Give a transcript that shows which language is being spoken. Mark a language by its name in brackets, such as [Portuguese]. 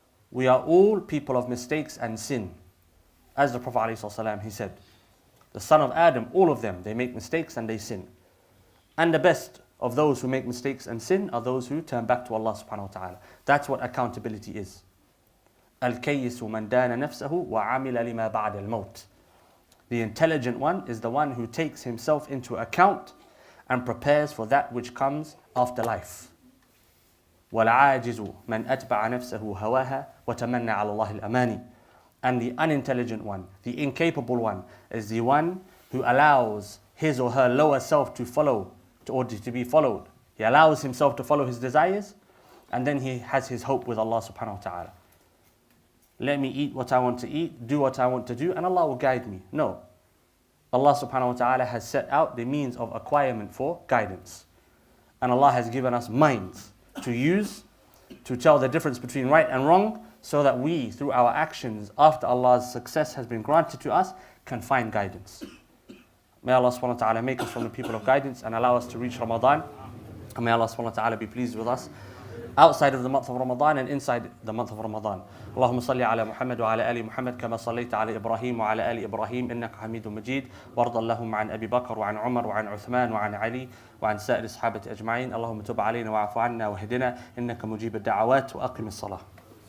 [English] We are all people of mistakes and sin. As the Prophet ﷺ, he said, the son of Adam, all of them, they make mistakes and they sin. And the best of those who make mistakes and sin are those who turn back to Allah subhanahu wa ta'ala. That's what accountability is. [Arabic] الكيس من دان نفسه وعمل لما بعد الموت. [English] The intelligent one is the one who takes himself into account and prepares for that which comes after life. [Arabic] والعاجز من أتبع نفسه هواها وتمنى على الله الأماني. [English] And the unintelligent one, the incapable one, is the one who allows his or her lower self to follow, or to be followed. He allows himself to follow his desires, and then he has his hope with Allah subhanahu wa ta'ala. Let me eat what I want to eat, do what I want to do, and Allah will guide me. No. Allah subhanahu wa ta'ala has set out the means of acquirement for guidance. And Allah has given us minds to use, to tell the difference between right and wrong, so that we, through our actions, after Allah's success has been granted to us, can find guidance. May Allah subhanahu wa ta'ala make us from the people of guidance and allow us to reach Ramadan. And may Allah subhanahu wa ta'ala be pleased with us outside of the month of Ramadan and inside the month of Ramadan. [Arabic] اللهم صل على محمد وعلى آل محمد كما صليت على إبراهيم وعلى آل إبراهيم إنك حميد مجيد وارض اللهم عن أبي بكر وعن عمر وعن عثمان وعن علي وعن سائر الصحابة أجمعين اللهم تب علينا واعف عنا واهدنا إنك مجيب الدعوات وأقم الصلاة.